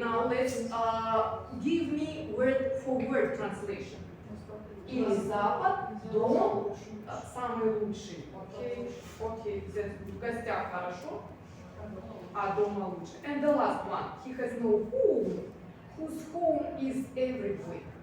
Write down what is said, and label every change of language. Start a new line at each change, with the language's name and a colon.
English: Now let's give me word for word translation.
Russian: Или Запад, дом, самый лучший. Окей, в гостях хорошо. А дома лучше.
English: And the last one. He has no home. Whose home is everywhere.